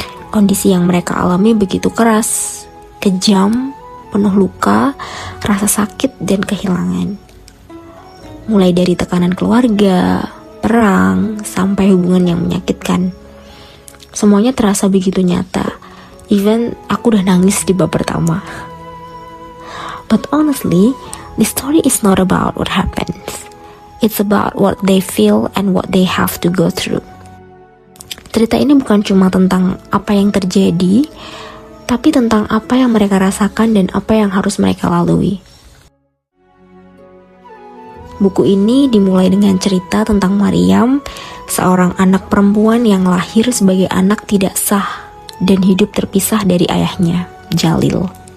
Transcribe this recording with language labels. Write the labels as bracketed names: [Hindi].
[Indonesian] Kondisi yang mereka alami begitu keras, kejam, penuh luka, rasa sakit dan kehilangan. Mulai dari tekanan keluarga, perang, sampai hubungan yang menyakitkan. Semuanya terasa begitu nyata. Even aku udah nangis di bab pertama. [English] But honestly, the story is not about what happens. It's about what they feel and what they have to go through. [Indonesian] Cerita ini bukan cuma tentang apa yang terjadi, tapi tentang apa yang mereka rasakan dan apa yang harus mereka lalui. Buku ini dimulai dengan cerita tentang Maryam, seorang anak perempuan yang lahir sebagai anak tidak sah dan hidup terpisah dari ayahnya, Jalil.